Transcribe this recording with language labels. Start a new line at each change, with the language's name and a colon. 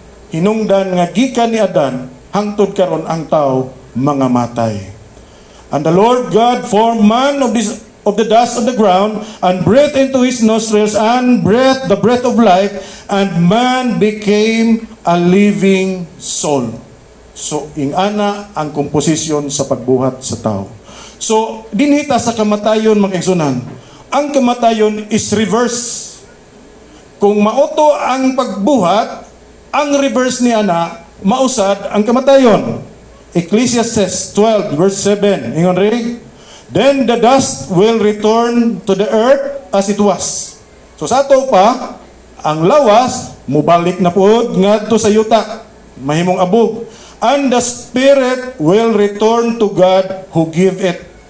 Cebuano: Hinungdan nga gikan ni Adan hangtod karon ang tao mga matay.
English: And the Lord God formed man of the dust of the ground and breathed into his nostrils and breathed the breath of life, and man became a living soul.
Cebuano: So ingana ang komposisyon sa pagbuhat sa tao. So dinhita sa kamatayon mga kaigsunan, ang kamatayon is reverse. Kung mauto ang pagbuhat, ang reverse ni ana, mausad ang kamatayon.
English: Ecclesiastes 12 verse 7.
Cebuano: Ingon ri,
English: then the dust will return to the earth as it was.
Cebuano: So sa ato pa, ang lawas mubalik na pud ngadto sa yuta, mahimong abog.
English: And the spirit will return to God who give it.